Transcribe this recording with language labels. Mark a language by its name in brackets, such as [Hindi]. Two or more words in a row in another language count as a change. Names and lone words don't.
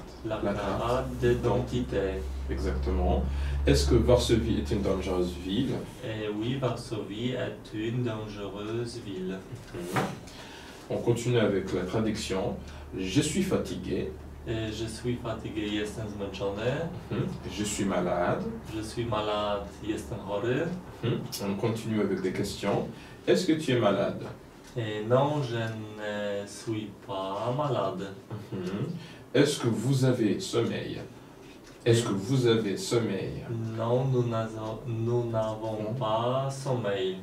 [French] La carte d'identité. Exactement. Est-ce que Varsovie est une dangereuse ville? Oui, Varsovie est une dangereuse ville. On continue avec la traduction. Je suis fatigué. Je suis fatigué, [Polish] jestem zmęczony. [French] Je suis malade. Je suis malade, [Polish] jestem chory. [French] On continue avec des questions. Est-ce que tu es malade? Non, je ne suis pas malade. Est-ce que vous avez sommeil? Est-ce que vous avez sommeil? Non, nous n'avons pas sommeil.